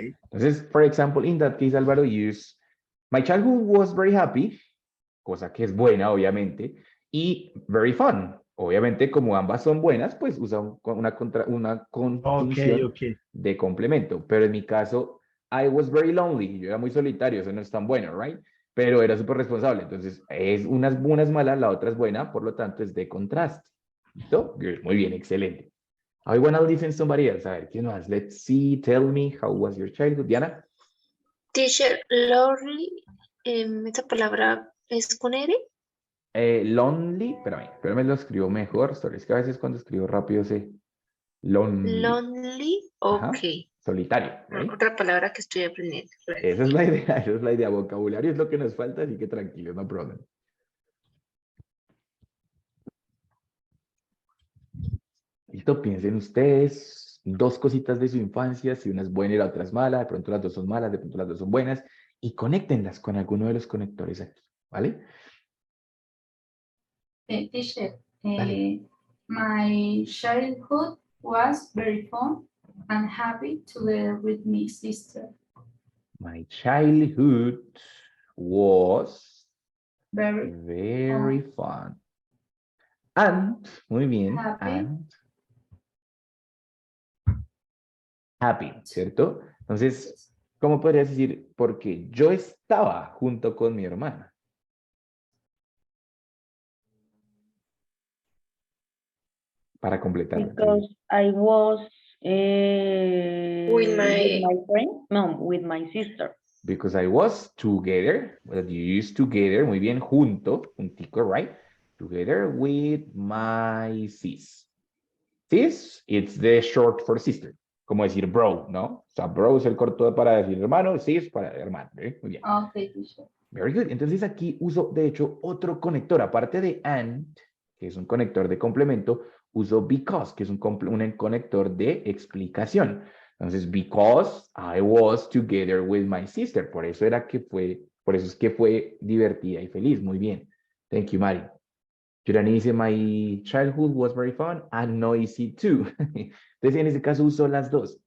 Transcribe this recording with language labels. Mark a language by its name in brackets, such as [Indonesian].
[English] Entonces, for example, in that case, Álvaro use my childhood was very happy, [Spanish] cosa que es buena, obviamente, [English] y very fun. [Spanish] Obviamente, como ambas son buenas, pues usa una conjunción [English] Okay. [Spanish] de complemento. Pero en mi caso, [English] I was very lonely. [Spanish] Yo era muy solitario, eso no es tan bueno, right? Pero era súper responsable. Entonces, una es mala, la otra es buena, por lo tanto, es de contraste. ¿Listo? Good. Muy bien, excelente. [English] I wanna listen to somebody else. [Spanish] A ver, ¿quién más? [English] Let's see, tell me, how was your childhood? Diana? [Spanish] Teacher, lonely, esa palabra es con R. Lonely, espérame, lo escribo mejor. Sorry, es que a veces cuando escribo rápido se... [English] Lonely. Lonely, [Spanish] Ajá. [English] ok. [Spanish] Solitario. ¿right? Otra palabra que estoy aprendiendo. Esa es la idea, esa es la idea. Vocabulario es lo que nos falta, así que tranquilo, [English] no problem. [Spanish] Listo, piensen ustedes dos cositas de su infancia, si una es buena y la otra es mala, de pronto las dos son malas, de pronto las dos son buenas, y conéctenlas con alguno de los conectores aquí, ¿vale? [English] Teacher, [Spanish] Dale. [English] my childhood was very fun and happy together with my sister. My childhood was Very fun. And, [Spanish] muy bien, [English] Happy. and happy, ¿cierto? [Spanish] Entonces, ¿cómo podrías decir? Porque yo estaba junto con mi hermana. Para completar. [English] Because I was With my- my friend, no, with my sister. Because I was together, that you use together, [Spanish] muy bien, juntico, [English] right? Together with my sis. Sis, it's the short for sister. [Spanish] Como decir bro, ¿no? O sea, bro es el corto para decir hermano, sis para hermano. ¿eh? Muy bien. [English] Okay, teacher. Very good. [Spanish] Entonces aquí uso, de hecho, otro conector. Aparte de and, que es un conector de complemento, uso because, que es un conector de explicación. [English] Entonces, because I was together with my sister. [Spanish] Por eso es que fue divertida y feliz. Muy bien. [English] Thank you, [Spanish] Mari. [English] Yurani [Spanish] dice, [English] my childhood was very fun and noisy too. [Spanish] Entonces, en ese caso uso las dos.